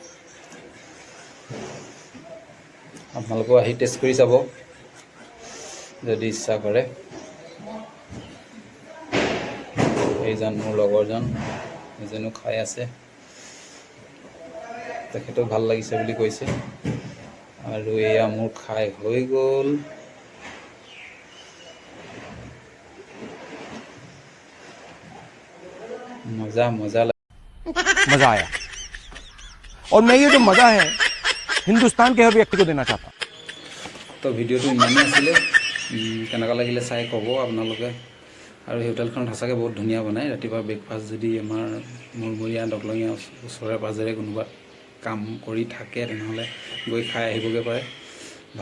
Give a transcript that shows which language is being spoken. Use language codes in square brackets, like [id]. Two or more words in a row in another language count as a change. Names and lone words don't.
[as] আপোনালোকেও আহি টেষ্ট কৰি চাব যদি ইচ্ছা কৰে এইজন মোৰ লগৰজন এজনো খাই আছে তেখেতেও ভাল লাগিছে বুলি কৈছে আৰু এয়া মোৰ খাই হৈ গ'ল [hi] मज़ा मज़ा मजा आया और मैं ये जो मजा है हिंदुस्तान के हर व्यक्ति को देना चाहता हूँ [as] তো ভিডিঅ'টো ইমানেই আছিলে কেনেকুৱা লাগিলে চাই ক'ব আপোনালোকে আৰু এই হোটেলখন সঁচাকৈ বহুত ধুনীয়া বনায় ৰাতিপুৱা ব্ৰেকফাষ্ট যদি আমাৰ মূৰমূৰীয়া দকলঙীয়া ওচৰে পাঁজৰে কোনোবা কাম কৰি থাকে তেনেহ'লে গৈ খাই আহিবগৈ পাৰে ভাল